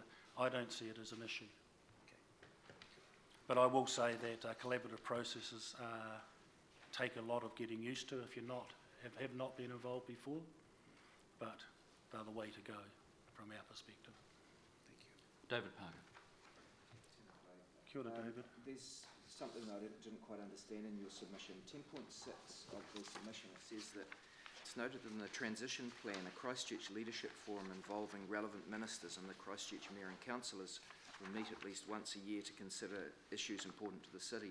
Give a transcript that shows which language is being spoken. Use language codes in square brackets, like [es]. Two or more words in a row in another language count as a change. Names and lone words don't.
[en] I don't see it as an issue. But I will say that collaborative processes take a lot of getting used to if you're not, have not been involved before, but they're the way to go from our perspective. Thank you. David Parker. [mi] Kia ora, [en] David. There's something I didn't quite understand in your submission. 10.6 of the submission says that it's noted in the transition plan, a Christchurch leadership forum involving relevant ministers and the Christchurch mayor and councillors will meet at least once a year to consider issues important to the city.